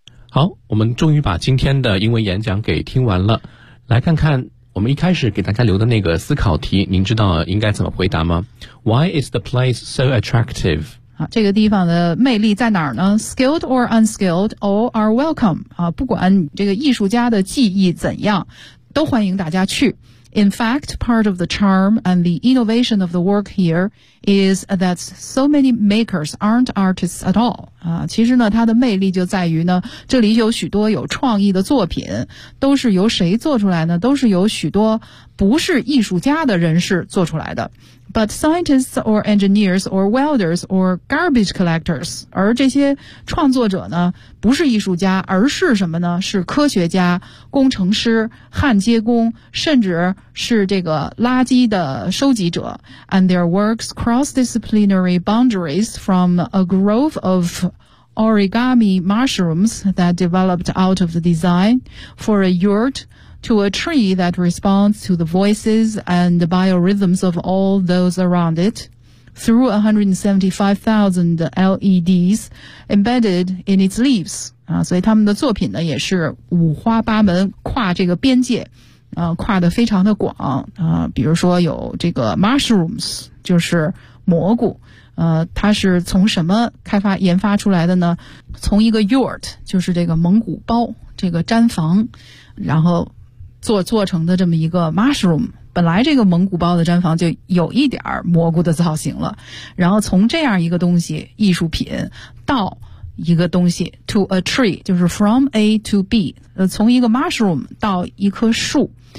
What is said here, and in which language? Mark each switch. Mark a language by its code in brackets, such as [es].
[zh] 好，我们终于把今天的英文演讲给听完了，来看看我们一开始给大家留的那个思考题，您知道应该怎么回答吗？ [en] Why is the place so attractive? [zh] 这个地方的魅力在哪儿呢？ [en] Skilled or unskilled, all are welcome. [zh] 不管这个艺术家的技艺怎样，都欢迎大家去。 [en] In fact, part of the charm and the innovation of the work here is that so many makers aren't artists at all. [zh] 其实呢，它的魅力就在于呢，这里有许多有创意的作品，都是由谁做出来呢？都是由许多不是艺术家的人士做出来的。 [en] But scientists or engineers or welders or garbage collectors, [zh] 而这些创作者呢，不是艺术家，而是什么呢？是科学家、工程师、焊接工，甚至是这个垃圾的收集者。 [en] And their works cross disciplinary boundaries from a grove of origami mushrooms that developed out of the design for a yurt,to a tree that responds to the voices and the biorhythms of all those around it, through 175,000 LEDs embedded in its leaves. [zh] 所以他们的作品呢也是五花八门，跨这个边界，跨得非常的广，比如说有这个 mushrooms, 就是蘑菇，它是从什么开发研发出来的呢？从一个 yurt, 就是这个蒙古包，这个毡房，然后做成的这么一个 mushroom, 本来这个蒙古包的毡房就有一点蘑菇的造型了，然后从这样一个东西艺术品到一个东西 [en] to a tree, [zh] 就是 [en] from A to B, [zh] 从一个 mushroom 到一棵树，